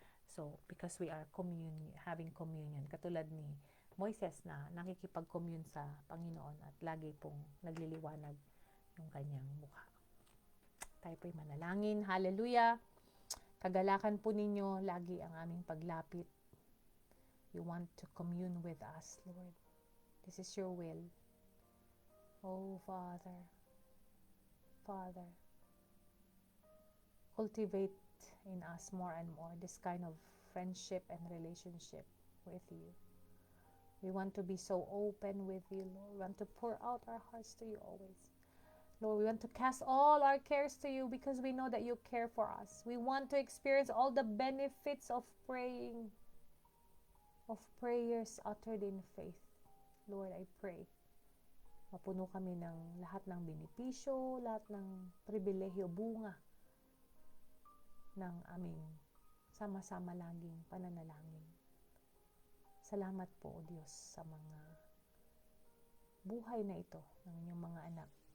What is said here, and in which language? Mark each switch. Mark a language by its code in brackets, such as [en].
[en] So, because we are having communion, [tl] katulad ni Moises na nakikipag-commune sa Panginoon at lagi pong nagliliwanag yung kanyang mukha. Tayo po'y manalangin. Hallelujah! Kagalakan po ninyo lagi ang aming paglapit. [en] You want to commune with us, Lord. This is your will. Oh, Father, cultivate in us more and more this kind of friendship and relationship with you. We want to be so open with you, Lord. We want to pour out our hearts to you always. Lord, we want to cast all our cares to you because we know that you care for us. We want to experience all the benefits of praying, of prayers uttered in faith. Lord, I pray, [tl] mapuno kami ng lahat ng benepisyo, lahat ng pribilehyo, bunga ng aming sama-sama laging pananalangin. Salamat po, Diyos, sa mga buhay na ito ng inyong mga anak.